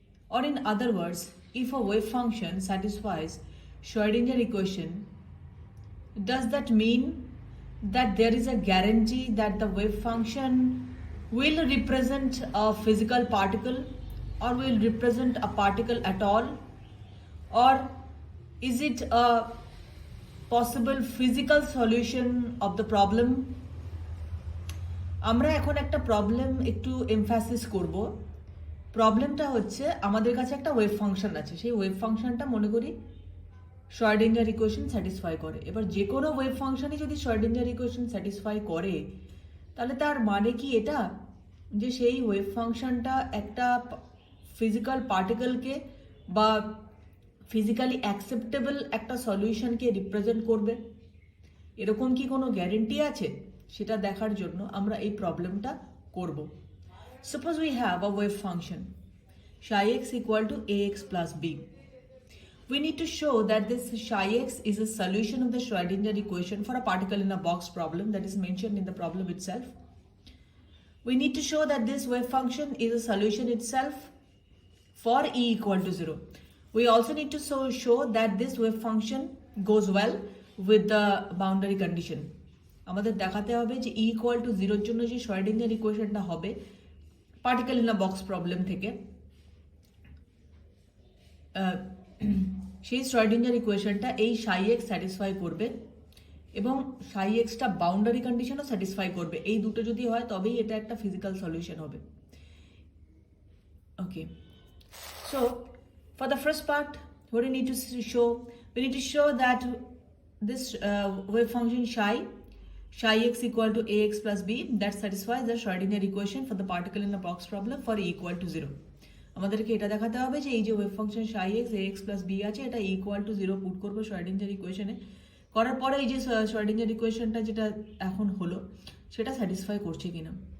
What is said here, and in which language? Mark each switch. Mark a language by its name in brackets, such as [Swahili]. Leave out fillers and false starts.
[English] Or in other words, if a wave function satisfies Schrodinger equation, does that mean that there is a guarantee that the wave function will represent a physical particle or will represent a particle at all? Or is it a possible physical solution of the problem? [Bangla] আমরা এখন একটা problem একটু emphasis করব। প্রবলেমটা হচ্ছে আমাদের কাছে একটা ওয়েভ ফাংশন আছে, সেই ওয়েভ ফাংশনটা মনে করি শ্রোডিঙ্গার ইকুয়েশন স্যাটিসফাই করে। এবার যে কোনো ওয়েভ ফাংশনই যদি শ্রোডিঙ্গার ইকুয়েশন স্যাটিসফাই করে, তাহলে তার মানে কি এটা যে সেই ওয়েভ ফাংশনটা একটা ফিজিক্যাল পার্টিকেলকে বা ফিজিক্যালি অ্যাকসেপ্টেবল একটা সলিউশনকে রিপ্রেজেন্ট করবে? এরকম কি কোনো গ্যারেন্টি আছে? সেটা দেখার জন্য আমরা এই প্রবলেমটা করব। [English] Suppose we have a wave function psi x equal to ax plus b. We need to show that this psi x is a solution of the Schrodinger equation for a particle in a box problem that is mentioned in the problem itself. We need to show that this wave function is a solution itself for e equal to 0. We also need to show that this wave function goes well with the boundary condition. [Bangla] আমাদের দেখাতে হবে যে e equal to 0 এর জন্য যে Schrodinger ইকুয়েশনটা হবে particle in a box problem থেকে, সেই Schrodinger ইকুয়েশনটা এই psi x স্যাটিসফাই করবে এবং psi x টা বাউন্ডারি কন্ডিশনও স্যাটিসফাই করবে। এই দুটো যদি হয় তবেই এটা একটা ফিজিক্যাল সলিউশন হবে। [English] Okay, so for the first part, what we need to show? We need to show that this wave function psi x equal to ax plus b, that satisfies the Schrodinger equation for the particle in a box problem for e equal to 0. [Bangla] আমাদেরকে এটা দেখাতে হবে যে এই যে wave function psi x ax plus b আছে, এটা equal to 0 put করবো Schrodinger ইকুয়েশনে। করার পরে এই যে Schrodinger ইকুয়েশনটা যেটা এখন হলো সেটা স্যাটিসফাই করছে কিনা।